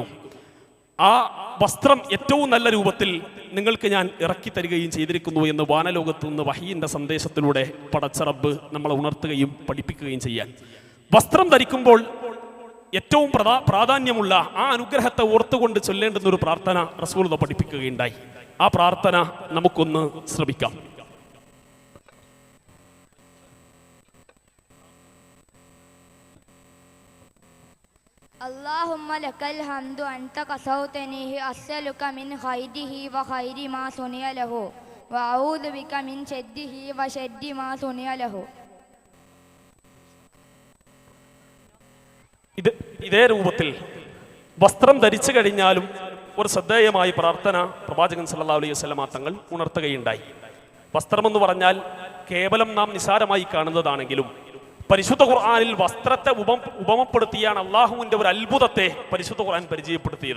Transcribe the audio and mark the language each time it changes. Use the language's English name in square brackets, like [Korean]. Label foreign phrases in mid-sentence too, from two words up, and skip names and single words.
[Malayalam] ആ വസ്ത്രം ഏറ്റവും നല്ല രൂപത്തിൽ നിങ്ങൾക്ക് ഞാൻ ഇറക്കി തരികയും ചെയ്തിരിക്കുന്നു എന്ന് വാനലോകത്തു നിന്ന് വഹീന്റെ സന്ദേശത്തിലൂടെ പടച്ച റബ്ബ് നമ്മളെ ഉണർത്തുകയും പഠിപ്പിക്കുകയും ചെയ്യാൻ. വസ്ത്രം ധരിക്കുമ്പോൾ ഏറ്റവും പ്രാധാന്യമുള്ള ആ അനുഗ്രഹത്തെ ഓർത്തുകൊണ്ട് ചൊല്ലേണ്ടുന്ന ഒരു പ്രാർത്ഥന റസൂൽ പഠിപ്പിക്കുകയുണ്ടായി. ആ പ്രാർത്ഥന നമുക്കൊന്ന് ശ്രമിക്കാം. [Arabic] اللهم لك الحمد أنت كسوتنيه أسألك من خيره وخير ما صنع له وأعوذ بك من شره وشر ما صنع له. [Malayalam] ഇതേ രൂപത്തിൽ വസ്ത്രം ധരിച്ചു കഴിഞ്ഞാലും ഒരു ശ്രദ്ധേയമായ പ്രാർത്ഥന പ്രവാചകൻ [Arabic] صلى الله عليه وسلم [Malayalam] തങ്ങൾ ഉണർത്തുകയുണ്ടായി. വസ്ത്രമെന്ന് പറഞ്ഞാൽ കേവലം നാം നിസാരമായി കാണുന്നതാണെങ്കിലും പരിശുദ്ധ ഖുർആനിൽ വസ്ത്രത്തെ ഉപമപ്പെടുത്തിയാണ് അള്ളാഹുവിന്റെ ഒരു അത്ഭുതത്തെ പരിശുദ്ധ ഖുർആൻ പരിചയപ്പെടുത്തിയത്.